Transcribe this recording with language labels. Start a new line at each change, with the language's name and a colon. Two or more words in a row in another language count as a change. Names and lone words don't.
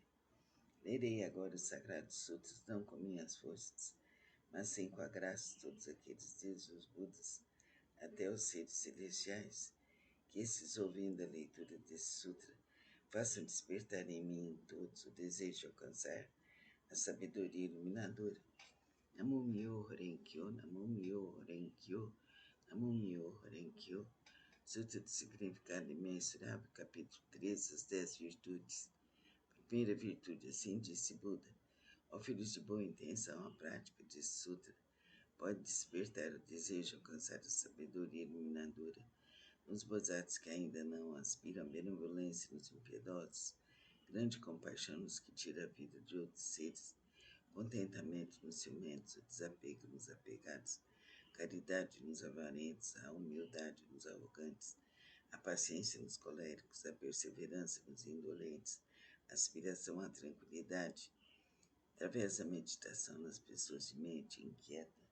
Portuguese: Lerei agora os sagrados sutras não com minhas forças, mas sim com a graça de todos aqueles, desde os Budas até os seres celestiais, que esses, ouvindo a leitura desse sutra, façam despertar em mim e em todos o desejo de alcançar a sabedoria iluminadora.
Japanese: 南無妙法蓮経、南無妙法蓮経、南無妙法蓮経.
Portuguese: Sutra de significado imensurável, capítulo 13, as 10 virtudes. Primeira virtude, assim disse Buda: ó filhos de boa intenção, a prática desse sutra pode despertar o desejo de alcançar a sabedoria iluminadora nos bozados que ainda não aspiram benevolência nos impiedosos, grande compaixão nos que tiram a vida de outros seres, contentamento nos ciumentos, o desapego nos apegados, caridade nos avarentos, a humildade nos arrogantes, a paciência nos coléricos, a perseverança nos indolentes, a aspiração à tranquilidade, através da meditação nas pessoas de mente inquieta,